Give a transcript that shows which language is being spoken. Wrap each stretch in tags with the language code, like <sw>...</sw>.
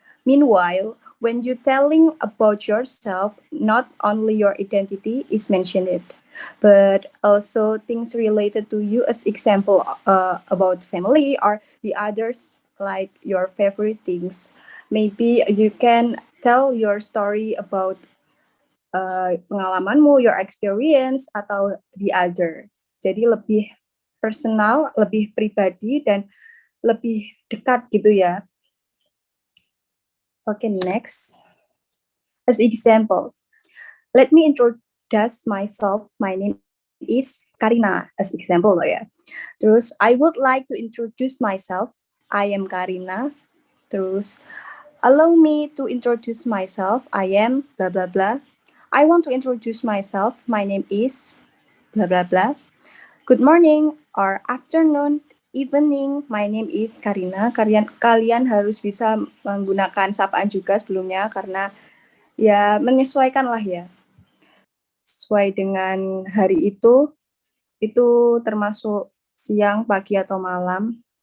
<en>Meanwhile, when you telling about yourself, not only your identity is mentioned, but also things related to you, as example about family or the others, like your favorite things. Maybe you can tell your story about</en> <id>pengalamanmu,</id> <en>your experience, atau the other.</en> <id>Jadi lebih personal, lebih pribadi, dan lebih dekat gitu ya.</id> <en>Okay, next. As example, let me introduce myself. My name is Karina, as example</en> <id>loh ya. Terus,</id> <en>I would like to introduce myself. I am Karina.</en> <id>Terus,</id> <en>allow me to introduce myself. I am blah blah blah. I want to introduce myself. My name is blah blah blah. Good morning or afternoon, evening. My name is Karina.</en> <id>Kalian harus bisa menggunakan sapaan juga sebelumnya karena ya menyesuaikan lah ya. Sesuai dengan hari itu termasuk siang, pagi atau malam.</id>